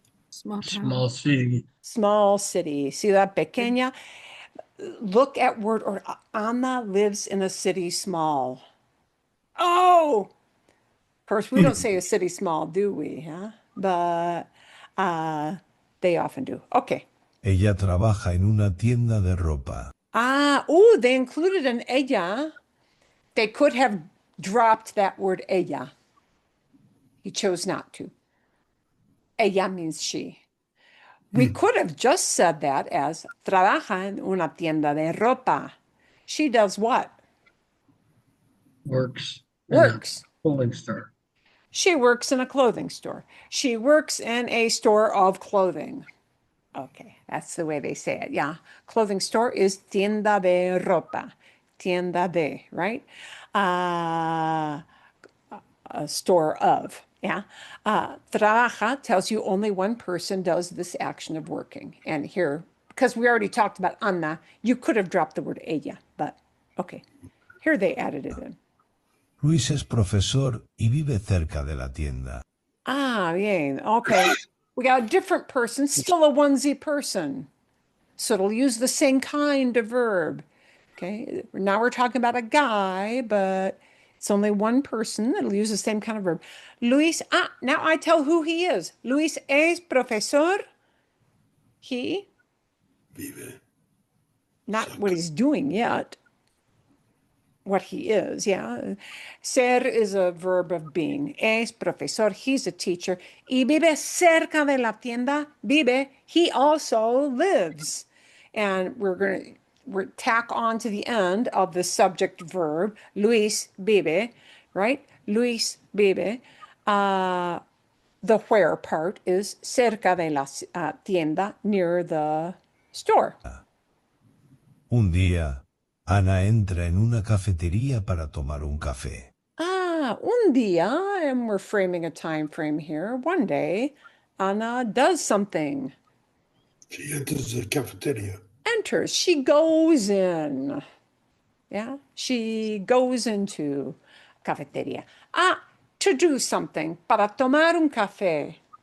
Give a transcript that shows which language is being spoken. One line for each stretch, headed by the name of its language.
English: Small town. Small city. Small city.
Spanish: Ciudad pequeña.
English: Look at word order. Ana lives in a city small. Oh, of course, we don't say a city small, do we? Huh? But they often do. Okay.
Spanish: Ella trabaja en una tienda de ropa.
English: They included an ella. They could have dropped that word ella. He chose not to. Ella means she. We could have just said that as
Spanish: trabaja en una tienda de ropa.
English: She does what? Works. Works. Clothing store. She works in a clothing store. She works in a store of clothing. Okay, that's the way they say it. Yeah. Clothing store is
Spanish: tienda de ropa. Tienda de,
English: right? A store of. Yeah. Trabaja tells you only one person does this action of working. And here, because we already talked about Ana, you could have dropped the word ella, but okay. Here they added it in.
Spanish: Luis es profesor y vive cerca de la tienda.
English: Bien. Okay. We got a different person, still a onesie person. So it'll use the same kind of verb. Okay. Now we're talking about a guy, but it's only one person that'll use the same kind of verb. Luis, now I tell who he is.
Spanish: Luis es profesor.
English: He.
Spanish: Vive.
English: Not what he's doing yet. What he is, yeah. Ser is a verb of being.
Spanish: Es profesor,
English: he's a teacher.
Spanish: Y vive cerca de la tienda.
English: Vive, he also lives. And we're tack on to the end of the subject verb.
Spanish: Luis vive,
English: right?
Spanish: Luis vive.
English: The where part is
Spanish: cerca de la tienda,
English: near the store.
Spanish: Un día, Ana entra en una cafetería para tomar un café. Un día,
English: and we're framing a time frame here. One day, Ana does something. She enters the cafeteria. Enters. She goes in. Yeah, she goes into cafeteria. To do something.
Spanish: Para tomar un café.